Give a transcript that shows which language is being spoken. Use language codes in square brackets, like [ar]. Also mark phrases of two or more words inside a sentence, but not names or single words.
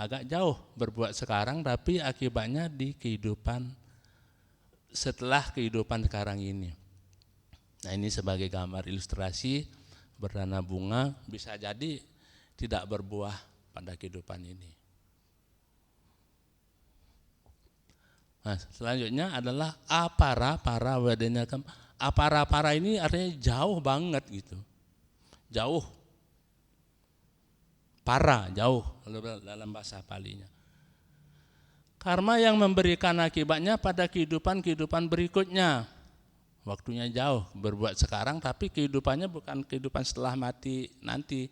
[id] Agak jauh berbuat sekarang tapi akibatnya di kehidupan setelah kehidupan sekarang ini. Nah, ini sebagai gambar ilustrasi berdana bunga bisa jadi tidak berbuah pada kehidupan ini. Nah, selanjutnya adalah [pi] apara wedanya kama. [id] Apara ini artinya jauh banget gitu. Jauh. Para, jauh dalam bahasa Palinya. Karma yang memberikan akibatnya pada kehidupan berikutnya. Waktunya jauh berbuat sekarang, tapi kehidupannya bukan kehidupan setelah mati nanti.